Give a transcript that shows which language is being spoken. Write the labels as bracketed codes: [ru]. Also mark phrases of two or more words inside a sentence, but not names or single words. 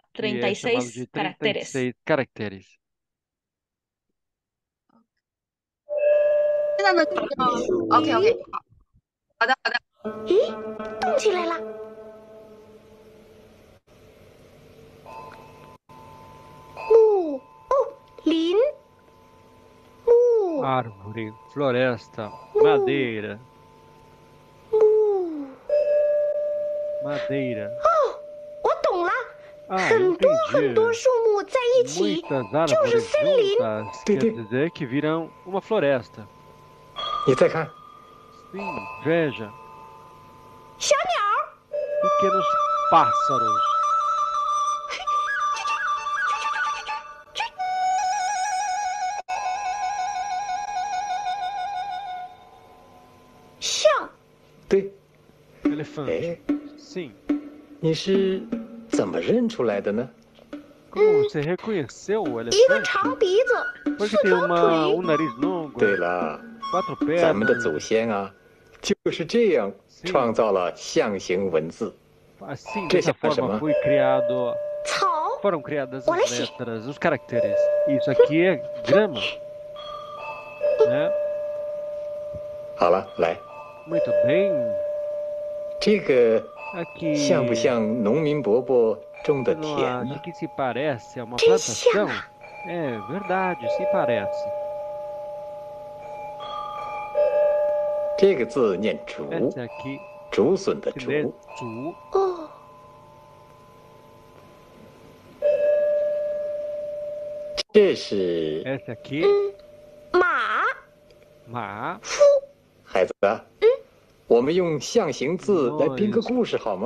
[pt] que é chamado de 36 caracteres. 36 caracteres. [zh] 现在呢就， [en] OK OK， [zh] 好的好的，咦，动起来了！木哦，林木 [pt] Árvore, floresta, madeira, [zh] 木 [pt] madeira. [zh] 我懂了， [pt] Ah, [zh] 很多 [pt] entendi. [zh] 很多树木在一起 [pt] Muitas [zh] 就是 [pt] árvores [zh] 森林。 [pt] juntas Sim, quer sim. dizer que viram uma floresta. [zh] 你再看， [pt] Sim, veja, [zh] 小鸟， [pt] pequenos pássaros. [zh] 象，对， [pt] Elefante. [zh] 哎， [pt] Sim. [zh] 你是怎么认出来的呢？ [pt] Como você reconheceu o [zh] 一个 [pt] elefante? [zh] 长鼻子， [pt] Porque [zh] 四 [pt] tem [zh] 条腿， [pt] um nariz longo, [zh] 对了， [pt] 4 [zh] 咱们的 [pt] pernas. [zh] 祖先啊，就是这样创造了象形文字。 [pt] Assim, Que dessa é essa, forma, mãe? foi criado, [zh] 草， [pt] foram criadas Olha as aqui. letras, os caracteres. Isso aqui é grama, né? [zh] 好了，来， [pt] Muito bem. [zh] 这个 [pt] Aqui [zh] 像不像农民伯伯种的 [pt] você não [zh] 田 [pt] acha [zh] 呢？ [pt] que se parece a uma [zh] 真像 [pt] plantação? [zh] 啊！ [pt] É verdade, se parece. [zh] 这个字念竹， [pt] Essa aqui [zh] 竹笋的 [pt] se lê [zh] 竹。竹. 哦，这是 [pt] Essa aqui, [zh] 马， [pt] má. [zh] 孩子，我们用象形字来编个故事好吗？